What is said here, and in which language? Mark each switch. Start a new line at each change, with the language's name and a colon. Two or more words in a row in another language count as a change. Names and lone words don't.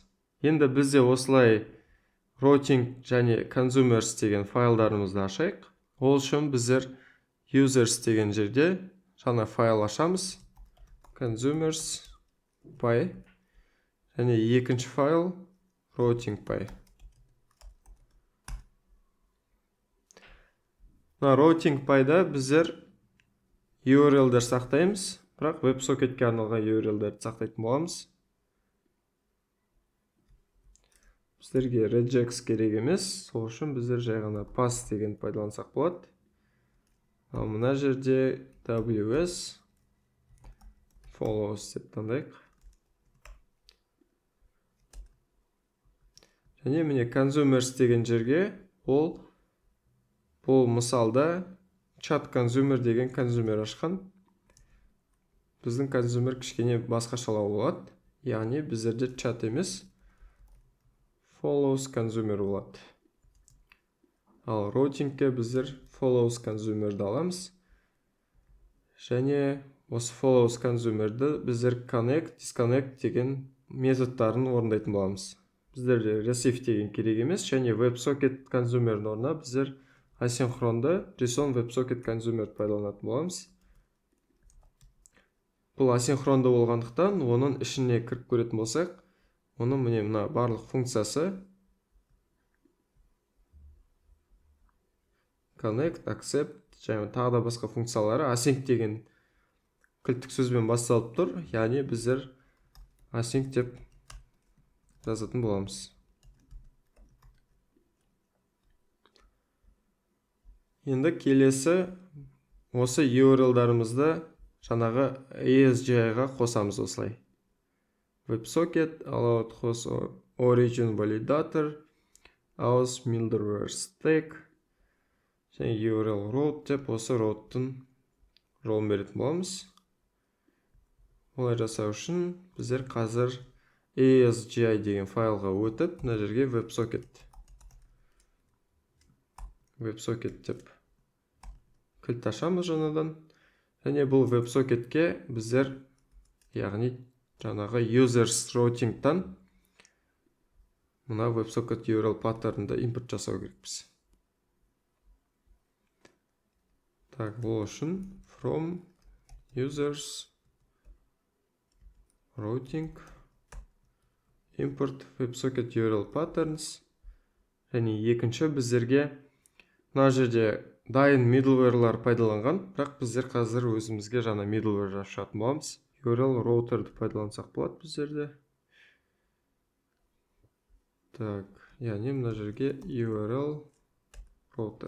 Kazakh: Енді бізде осылай routing және consumers деген файлдарымызды ашайық. Ол үшін біздер users деген жерде жаңа файл ашамыз.
English: Consumers py
Kazakh: және екінші файл
English: routing py. Routing py'да
Kazakh: біздер URL-дер сақтаймыз, бірақ WebSocket-ке арналған URL-дерді сақтайтын боламыз. Біздерге regex керек емес, сол үшін біздер жай ғана pass деген пайдалансақ болады. Ал мына жерде
English: ws follows
Kazakh: деп таңдайық. Және міне consumers деген жерге бұл мысалда
English: chat consumer
Kazakh: деген консумер ашқан. Біздің консумер кішкене басқашалау болады. Яғни біздерде chat емес,
English: follows consumer
Kazakh: болады. Ал routingке біздер
English: follows consumer'ді
Kazakh: аламыз. Және осы
English: follows consumer'ді
Kazakh: біздер
English: connect, disconnect
Kazakh: деген методтарын орындайтын боламыз. Біздерде receive деген керек емес, және
English: WebSocket consumer'дің
Kazakh: орнына біздер асинхронды
English: JSON WebSocket consumer
Kazakh: пайдаланатын боламыз. Бұл асинхронды болғандықтан, оның ішіне кіріп көретін болсақ, оның міне мына барлық функциясы
English: connect, accept,
Kazakh: және тағы да басқа функциялары async деген кілттік сөзбен басталып тұр. Яғни біздер async деп жазатын боламыз. Енді келесі осы URL-дарымызды жаңағы ASGI-ға қосамыз осылай.
English: WebSocket, allowed host origin validator, aus middleware stack және url route
Kazakh: деп осы route-тың ролын беретін боламыз. Олай жасау үшін біздер қазір ASGI деген файлға өтіп, мына жерге WebSocket деп кілт ашамыз жаңадан. Және бұл WebSocket-ке біздер, яғни жаңағы
English: users routing-тан
Kazakh: мына
English: WebSocket URL
Kazakh: паттернді импорт жасау керекпіз.
English: Так,
Kazakh: бұл үшін
English: from users routing import WebSocket URL patterns.
Kazakh: Және екінші біздерге мына жерде дайын middleware-лар пайдаланған, бірақ біздер қазір өзімізге жаңа middleware ашатын боламыз.
English: URL router-ді
Kazakh: пайдалансақ болады біздерде. Так, яғни мына жерге
English: URL router.